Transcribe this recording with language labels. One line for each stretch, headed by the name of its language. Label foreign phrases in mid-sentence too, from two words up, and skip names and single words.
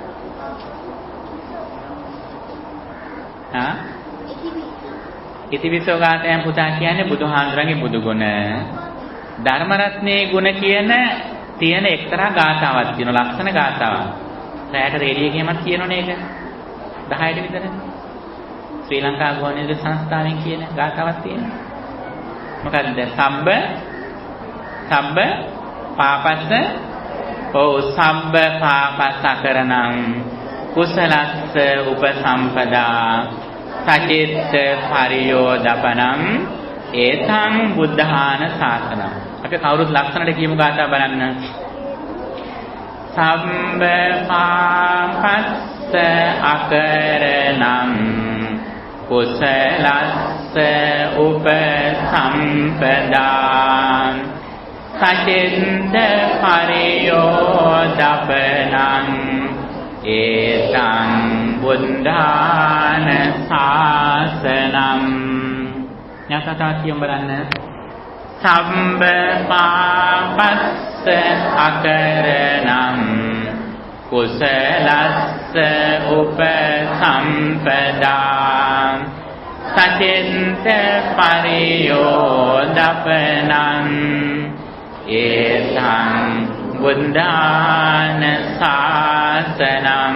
Sinhala: ඉතිවිසෝ ගාථායන් පුතා කියන්නේ බුදුහාමුදුරන්ගේ බුදු ගුණ. ධර්ම රත්නයේ ගුණ කියන තියෙන එක්තරා ගාථාවක් තියෙනවා. ලක්ෂණ ගාථාවක්. රැයට රේඩියෝ එකේමත් කියනෝනේ ඒක. 10ට විතර. ශ්‍රී ලංකා ගුවන්විදුලි සංස්ථාවෙන් කියන ගාථාවක් තියෙනවා. මොකද්ද?
Pali: සබ්බ පාපස්ස සබ්බ පාපස්ස කරණං කුසලස්ස උපසම්පදා සචිත්ත පරියෝදපනං ඒතං බුද්ධාන ශාසනං.
Sinhala: අපි කවුරුත් ලක්ෂණට කියමු ගාථා බලන්න.
Pali: සබ්බ පාපස්ස අකරණං කුසලස්ස උපසම්පදා සචිත්ත පරියෝදපනං ඒතං බුද්ධාන ශාසනං.
Sinhala: ඥාතතා කියමු බලන්න.
Pali: සම්බ පාපස්ස අකරණං කුසලස්ස උපසම්පදා සචිත්ත පරියෝදපනං ඒතං බුද්ධාන ශාසනං.